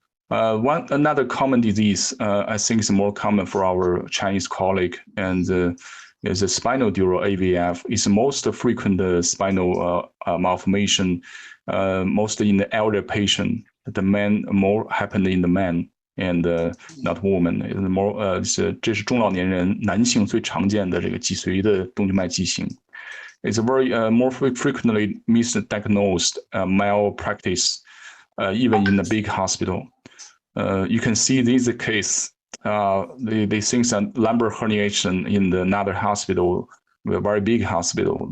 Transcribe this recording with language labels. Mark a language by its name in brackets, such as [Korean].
[English] Another common disease, I think is more common for our Chinese colleague, and is a spinal dural AVF. It's most frequent spinal malformation, mostly in the elder patient. The man more happen in the man and not woman. [Chinese] More 这是中老年人男性最常见的这个脊髓的动静脉畸形。 [English] It's a very more frequently misdiagnosed malpractice, even in the big hospital. You can see this case. They think that lumbar herniation in another hospital, a very big hospital.